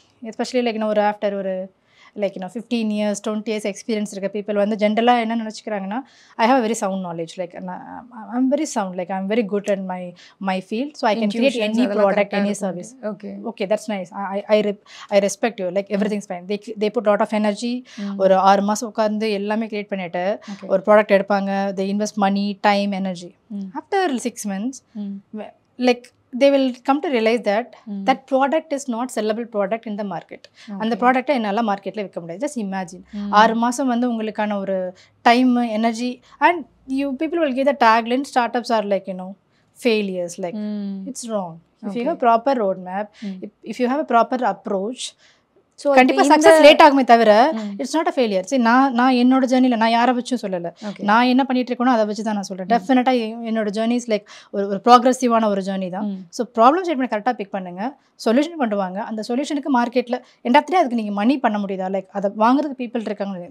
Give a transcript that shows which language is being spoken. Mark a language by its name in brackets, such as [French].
[English] especially like ஒரு after ஒரு like 15 years 20 years experience [Tamil] இருக்க பீப்புள் வந்து ஜென்ரலாக என்ன நினச்சிக்கிறாங்கன்னா, [English] I have very sound knowledge, like I'm very sound, like I'm very good at my field, so I can create any product, any service. Okay, that's nice, I respect you, like everything's fine. They put lot of energy. [Tamil] ஒரு 6 மாதம் உட்காந்து எல்லாமே create பண்ணிட்டு ஒரு product எடுப்பாங்க. [English] They invest money, time, energy. After 6 months like they will come to realize that that product is not sellable product in the market. [Tamil] அந்த ப்ராடக்ட்டை என்னால் மார்க்கெட்டில் விற்க முடியாது. [English] just imagine [Tamil] 6 மாதம் வந்து உங்களுக்கான [English] ஒரு time, energy, and you people will give the tagline, startups are like failures, like it's wrong. If you have a proper roadmap, if you have a proper approach, so [Tamil] கண்டிப்பாக success late ஆகுமே தவிர [English] It's not a failure. [Tamil] சரி, நான் என்னோட ஜேர்னியில் நான் யாரை வச்சும் சொல்லலை. நான் என்ன பண்ணிட்டு இருக்கேனோ அதை வச்சு தான் நான் சொல்கிறேன். டெஃபினட்டாக என்னோட ஜேர்னிஸ் லைக் ஒரு ப்ராக்ரெசிவான ஒரு ஜேர்னி தான். ஸோ ப்ராப்ளம் ஸ்டேட்மெண்ட் கரெக்டாக பிக் பண்ணுங்கள், சொல்யூஷன் கொண்டு வாங்க. அந்த சொல்யூஷனுக்கு மார்க்கெட்டில் எண்ட் ஆஃப் தி டே அதுக்கு நீங்கள் மணி பண்ண முடியுதா, லைக் அதை வாங்குறதுக்கு பீப்புள் இருக்காங்க.